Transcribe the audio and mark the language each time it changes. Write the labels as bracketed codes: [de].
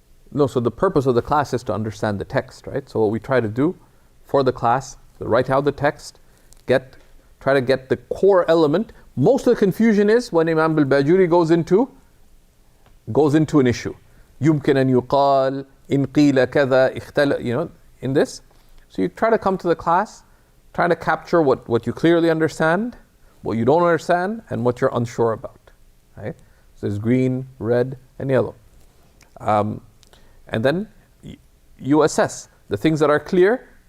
[en] No, so the purpose of the class is to understand the text, right? So what we try to do for the class, write out the text, try to get the core element. Most of the confusion is when Imam al-Bajuri goes into an issue. [ar] يمكن أن يقال إن قيل كذا اختلف, [en] in this. So you try to come to the class, try to capture what you clearly understand, what you don't understand, and what you're unsure about, right? So there's green, red, and yellow. And then you assess the things that are clear.